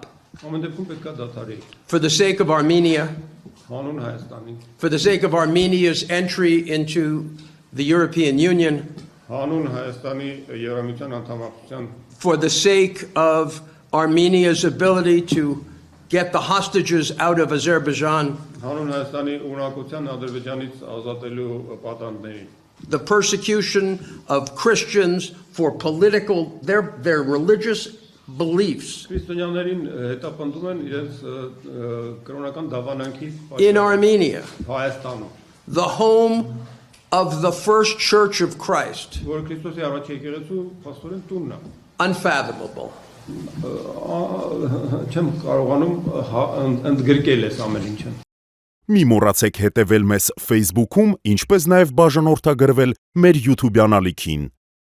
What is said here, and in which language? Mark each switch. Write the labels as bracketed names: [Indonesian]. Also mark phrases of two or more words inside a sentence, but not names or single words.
[English] For the sake of Armenia, for the sake of Armenia's entry into the European Union, for the sake of Armenia's ability to get the hostages out of Azerbaijan, [Armenian] Հանուն Հայաստանի ունակության Ադրբեջանից ազատելու պատանդներին, [English] the persecution of Christians for their religious beliefs [Armenian] քրիստոնյաներին հետապնդում են իրենց կրոնական դավանանքի [English] in Armenia, [Armenian] Հայաստանում, [English] the home of the first church of Christ. [Armenian] որ Քրիստոսի առաջ եկեղեցու փաստորեն տունն է։ [English] Unfathomable. [Armenian] Չեմ կարողանում ընդգրկել այս ամեն ինչը։ Մի մոռացեք հետևել մեզ Facebook-ում, ինչպես նաև բաժանորդագրվել մեր YouTube-յան ալիքին։